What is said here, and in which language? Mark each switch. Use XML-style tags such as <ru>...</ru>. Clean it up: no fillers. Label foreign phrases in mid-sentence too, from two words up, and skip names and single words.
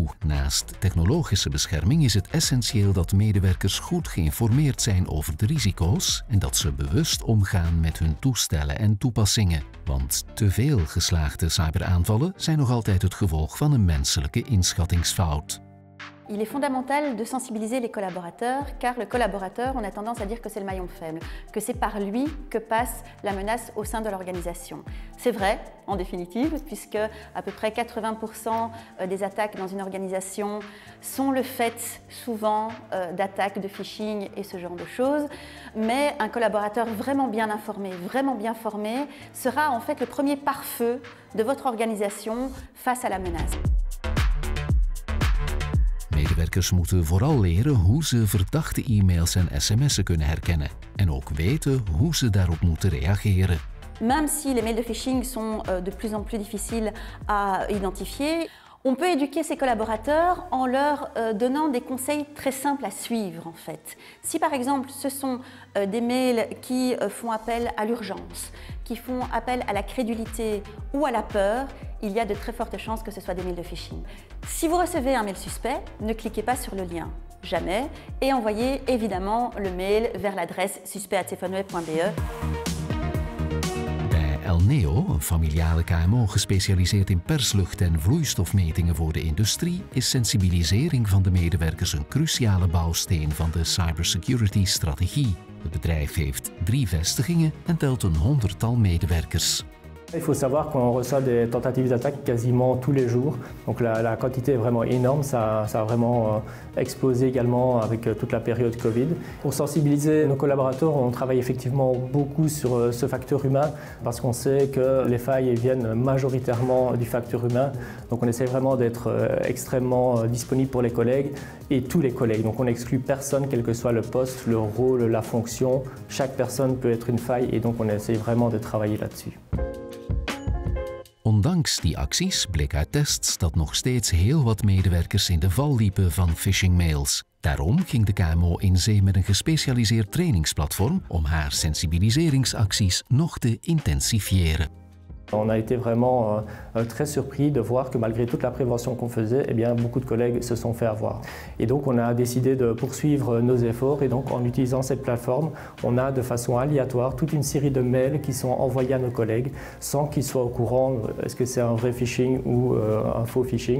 <nl>Naast technologische bescherming is het essentieel dat medewerkers goed geïnformeerd zijn over de risico's en dat ze bewust omgaan met hun toestellen en toepassingen. Want te veel geslaagde cyberaanvallen zijn nog altijd het gevolg van een menselijke inschattingsfout.</nl> <fr>Il est fondamental de sensibiliser les collaborateurs, car le collaborateur, on a tendance à dire que c'est le maillon faible, que c'est par lui que passe la menace au sein de l'organisation. C'est vrai, en définitive, puisque à peu près 80% des attaques dans une organisation sont le fait souvent d'attaques de phishing et ce genre de choses. Mais un collaborateur vraiment bien informé, vraiment bien formé, sera en fait le premier pare-feu de votre organisation face à la menace.</fr> <nl>Medewerkers moeten vooral leren hoe ze verdachte e-mails en sms'en kunnen herkennen en ook weten hoe ze daarop moeten reageren.</nl> <fr>Même si les mails de phishing sont de plus en plus difficiles à identifier, on peut éduquer ses collaborateurs en leur donnant des conseils très simples à suivre en fait. Si par exemple ce sont des mails qui font appel à l'urgence, qui font appel à la crédulité ou à la peur, il y a de très fortes chances que ce soit des mails de phishing. Si vous recevez un mail suspect, ne cliquez pas sur le lien, jamais, et envoyez évidemment le mail vers l'adresse suspect@stefanweb.be.</fr> <nl>Elneo, een familiale KMO gespecialiseerd in perslucht en vloeistofmetingen voor de industrie, is sensibilisering van de medewerkers een cruciale bouwsteen van de cybersecurity-strategie. Het bedrijf heeft 3 vestigingen en telt een 100-tal medewerkers.</nl> <fr>Il faut savoir qu'on reçoit des tentatives d'attaque quasiment tous les jours. Donc la quantité est vraiment énorme, ça a vraiment explosé également avec toute la période Covid. Pour sensibiliser nos collaborateurs, on travaille effectivement beaucoup sur ce facteur humain parce qu'on sait que les failles viennent majoritairement du facteur humain. Donc on essaie vraiment d'être extrêmement disponible pour les collègues et tous les collègues. Donc on n'exclut personne, quel que soit le poste, le rôle, la fonction. Chaque personne peut être une faille et donc on essaie vraiment de travailler là-dessus.</fr> <nl>Ondanks die acties bleek uit tests dat nog steeds heel wat medewerkers in de val liepen van phishingmails. Daarom ging de KMO in zee met een gespecialiseerd trainingsplatform om haar sensibiliseringsacties nog te intensifiëren.</nl> <fr>On a été vraiment très surpris de voir que malgré toute la prévention qu'on faisait, eh bien, beaucoup de collègues se sont fait avoir. Et donc on a décidé de poursuivre nos efforts et donc en utilisant cette plateforme, on a de façon aléatoire toute une série de mails qui sont envoyés à nos collègues sans qu'ils soient au courant est-ce que c'est un vrai phishing ou un faux phishing.</fr>